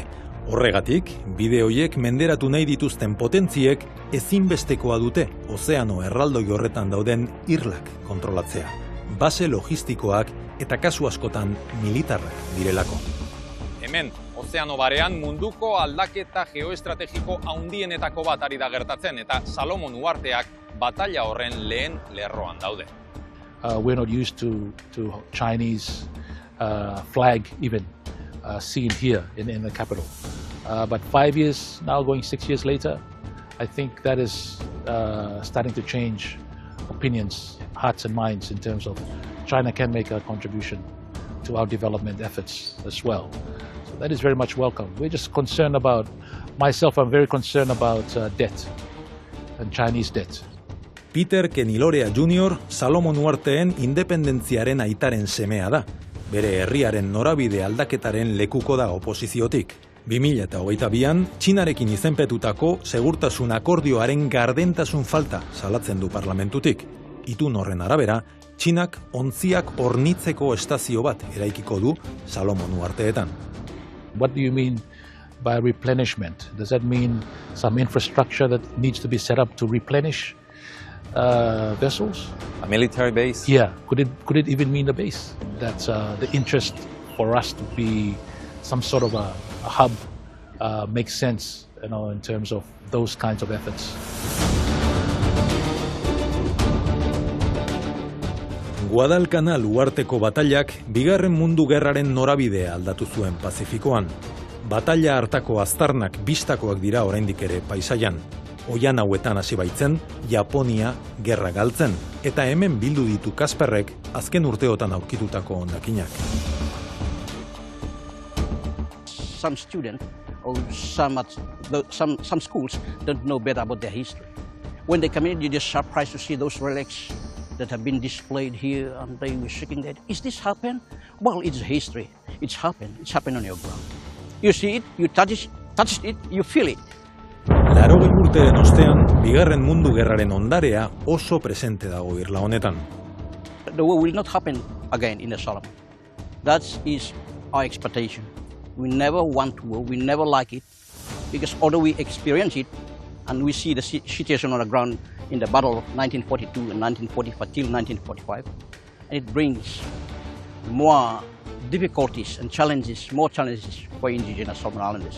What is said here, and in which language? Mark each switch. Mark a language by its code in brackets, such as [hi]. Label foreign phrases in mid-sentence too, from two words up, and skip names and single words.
[eu] Horregatik, bide horiek menderatu nahi dituzten potentziek ezinbestekoa dute ozeano erraldoi horretan dauden irlak kontrolatzea. Base logistikoak eta kasu askotan militarrak direlako. Hemen, Ozeano barean munduko aldaketa geoestrategiko handienetako bat ari da gertatzen eta Salomon uharteak batalla horren lehen lerroan daude. [en] We're not used to Chinese flag even seen here in the capital. But 5 years now, going 6 years later, I think that is starting to change opinions, hearts and minds in terms of China can make a contribution to our development efforts as well. So that is very much welcome. We're just concerned about, myself, I'm very concerned about debt and Chinese debt. [eu] Peter Kenilorea Jr. Salomon uharteen independentziaren aitaren semea da. Bere herriaren norabide aldaketaren lekuko da oposiziotik. 2022an, Txinarekin izenpetutako segurtasun akordioaren gardentasun falta salatzen du parlamentutik. Itun horren arabera, Txinak ontziak hornitzeko estazio bat eraikiko du Salomon uharteetan. [en] What do you mean by replenishment? Does that mean some infrastructure that needs to be set up to replenish vessels? A military base? Yeah, could it even mean a base? That's the interest for us to be some sort of a hub makes sense, in terms of those kinds of efforts. [eu] Guadalcanal uharteko batailak Bigarren Mundu Gerraren norabidea aldatu zuen Pazifikoan. Bataila hartako aztarnak bistakoak dira oraindik ere paisaian. Oian hauetan hasi baitzen, Japonia gerra galtzen, eta hemen bildu ditu Kasperrek azken urteotan aurkitutako hondakinak. [en] Some students or some schools don't know better about their history. When they come in, you're just surprised to see those relics that have been displayed here, and they were shaking their head. Is this happened? Well, it's history. It's happened. It's happened on your ground. You see it, you touch it, you feel it. [eu] 80 urteen ostean, Bigarren Mundu Gerraren ondarea oso presente dago irla honetan. [en] The war will not happen again in the Solomon. That is our expectation. We never want war, we never like it, because although we experience it, and we see the situation on the ground in the battle of 1942 and 1945 till 1945, and it brings more difficulties and challenges, more challenges for indigenous Solomon Islanders.